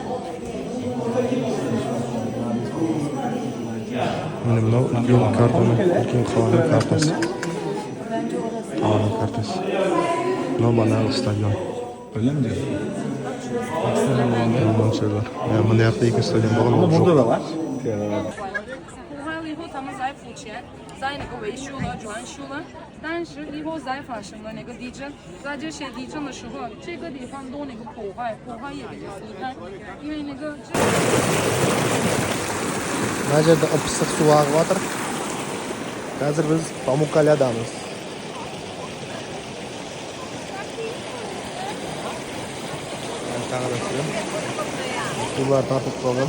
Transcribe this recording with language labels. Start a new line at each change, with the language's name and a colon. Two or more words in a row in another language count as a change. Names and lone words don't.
Kazakh: Міне мынау үлкен картаның, үлкен қаланың картасы. Қаланың картасы. Мынау банағы стадион. Білем де. Мына яқта екі стадион болған, ол жоқ.
Chinese: 破坏了以后，他们才付钱，在那个维修了、装修了。但是以后再发生了那个地震，在这些地震的时候，这个地方都那个破坏也比较厉害，因为那个。
Kazakh: Мына жерде ып-ысық су ағып жатыр. Қазір біз Памуккаледамыз. Тағы да сулар тартып қалған.